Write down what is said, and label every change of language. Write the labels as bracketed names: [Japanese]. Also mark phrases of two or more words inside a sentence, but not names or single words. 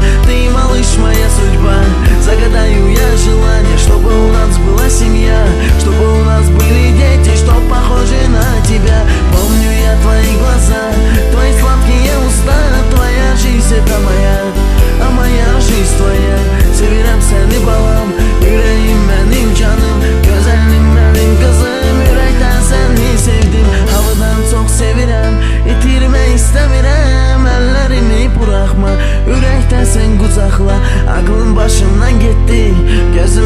[Russian] Ты, малыш, моя судьба. Загадаю я желание, чтобы у нас была семья, чтобы у нас были дети, что похожи на тебя. Помню я твои глаза, твои сладкие уста. Твоя жизнь это моя, а моя жизнь твоя. [Azerbaijani] Sevirem seni balam, yüreğim benim canım. Güzelim benim kızım, yürekten seni sevdim. Havadan çok sevirem, itirme istemirem. Ellerimi bırakma, yürekten sen kucakla. Aklın başımdan gitti,